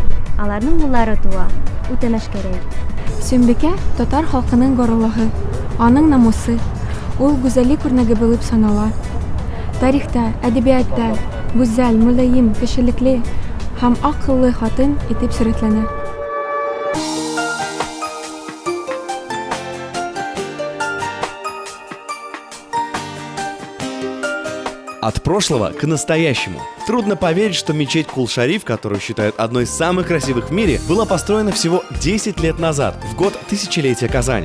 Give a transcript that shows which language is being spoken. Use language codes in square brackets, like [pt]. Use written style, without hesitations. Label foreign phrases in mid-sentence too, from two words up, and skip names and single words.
[tt] Аларның уллары туа. Үтәмәшкәрәй. Сөембикә татар халкының горурлыгы, аның намусы. Ул гүзәллек үрнәге булып санала. Тарихта, әдәбиятта гүзәл, мөлаим, кешелекле һәм акыллы хатын итеп сурәтләнә. [ru] От прошлого к настоящему. Трудно поверить, что мечеть Кул-Шариф, которую считают одной из самых красивых в мире, была построена всего 10 лет назад, в год тысячелетия Казани.